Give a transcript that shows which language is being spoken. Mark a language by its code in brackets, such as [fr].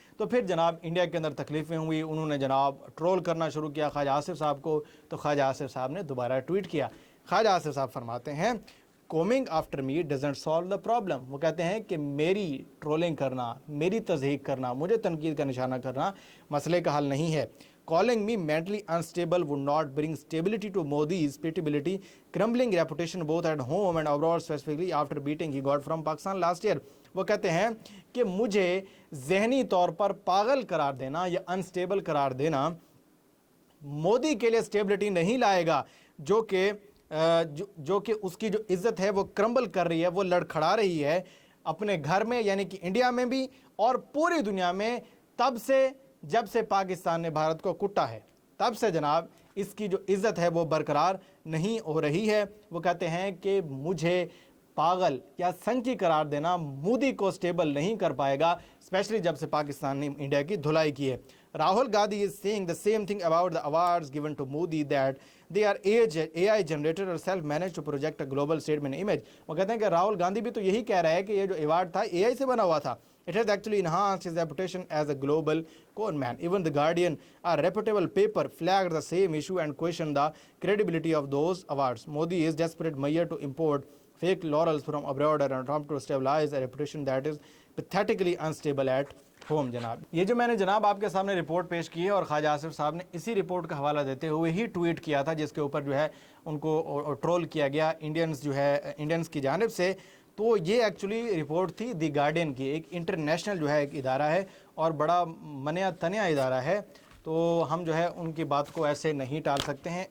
[hi] तो फिर जनाब इंडिया के अंदर तकलीफ़ें हुई, उन्होंने जनाब ट्रोल करना शुरू किया ख्वाजा आसिफ साहब को। तो ख्वाजा आसिफ साहब ने दोबारा ट्वीट किया। ख्वाजा आसिफ साहब फरमाते हैं [en] Coming after me doesn't solve the problem. [hi] वो कहते हैं कि मेरी ट्रोलिंग करना, मेरी तज़हीक करना, मुझे तनकीद का निशाना करना मसले का हल नहीं है। [en] Calling me mentally unstable would not bring stability to Modi's credibility, crumbling reputation both at home and abroad, specifically after beating he got from Pakistan last year. [hi] वो कहते हैं कि मुझे ज़हनी तौर पर पागल करार देना या अनस्टेबल करार देना मोदी के लिए स्टेबिलिटी नहीं लाएगा, जो कि उसकी जो इज्जत है वो क्रम्बल कर रही है, वो लड़खड़ा रही है अपने घर में यानी कि इंडिया में भी और पूरी दुनिया में, तब से जब से पाकिस्तान ने भारत को कुटा है, तब से जनाब इसकी जो इज्जत है वो बरकरार नहीं हो रही है। वो कहते हैं कि मुझे पागल या संकी करार देना मोदी को स्टेबल नहीं कर पाएगा, स्पेशली जब से पाकिस्तान ने इंडिया की धुलाई की है। [en] Rahul Gandhi is saying the same thing about the awards given to Modi, that they are AI generated or self-managed to project a global statement image. [hi] वो कहते हैं कि राहुल गांधी भी तो यही कह रहा है कि ये जो अवार्ड था AI से बना हुआ था. [en] It has actually enhanced his reputation as a global con man. Even The Guardian, a reputable paper, flagged the same issue and questioned the credibility of those awards. Modi is desperate measure to import fake laurels from abroad and attempt to stabilize a reputation that is pathetically unstable at home. [hi] जनाब ये जो मैंने जनाब आपके सामने report पेश की है और ख्वाजा आसिफ साहब ने इसी रिपोर्ट का हवाला देते हुए ही ट्वीट किया था, जिसके ऊपर जो है उनको ट्रोल किया गया इंडियंस की जानिब से। तो ये एक्चुअली रिपोर्ट थी दी गार्डियन की, एक इंटरनेशनल जो है एक इदारा है और बड़ा मनिया तनिया इदारा है, तो हम जो है उनकी बात को ऐसे नहीं टाल सकते हैं।